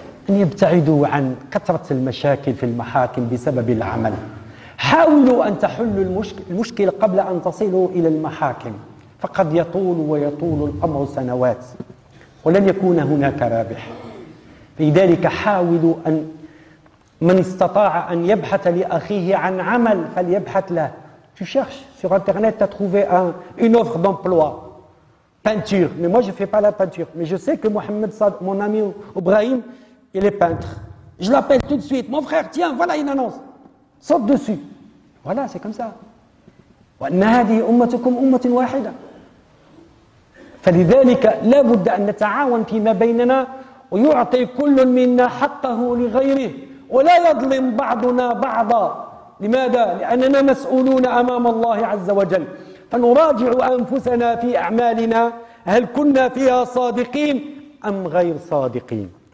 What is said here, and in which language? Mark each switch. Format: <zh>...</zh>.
<ar>أن يبتعدوا عن كثرة المشاكل في المحاكم بسبب العمل حاولوا أن تحلوا المشكلة قبل أن تصلوا إلى المحاكم فقد يطول ويطول الأمر سنوات ولن يكون هناك رابح لذلك حاولوا أن من استطاع أن يبحث لأخيه عن عمل فليبحث له</ar> <fr>tu cherches sur internet t'as trouvé une offre d'emploi peinture, mais moi je ne fais pas la peinture, mais je sais que Mohamed Sad, mon ami Ibrahim, il est peintre. Je l'appelle tout de suite, mon frère, tiens, voilà une annonce, saute dessus. Voilà, c'est comme ça.</fr> <ar>وَنَّهَذِي أُمَّتُكُمْ أُمَّةٍ وَاحِدًا فَلِذَلِكَ لَبُدْ أَنْ نَتَعَاوَنْ فِي مَا بَيْنَنَا وَيُعْطِي كُلٌ مِنَّا حَقَّهُ لِغَيْرِهِ وَلَا يَظْلِمْ بَعْضُنَا بَعْضًا لماذا؟ لأننا مسؤولون أمام الله عز وجل فنراجع أنفسنا في أعمالنا هل كنا فيها صادقين أم غير صادقين</ar>